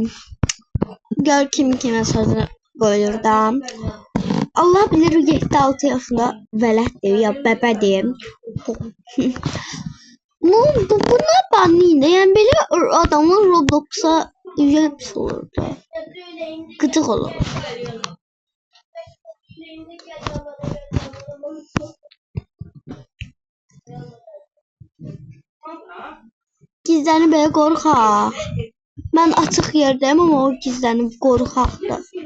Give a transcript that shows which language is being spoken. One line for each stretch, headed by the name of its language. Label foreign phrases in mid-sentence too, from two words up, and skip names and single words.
Turkish: Gör kim kime sözünü koyur da. Allah bilir 7-6 yaşında veletdir ya bebedir. Bunlar banlıydı. Yani böyle adamlar Roblox'a üye olurdu. Gıcık olur.
Azerbaijani: Gizlənib belə qorxaq. Mən açıq yerdəyim ama o gizlənib qorxaqdır.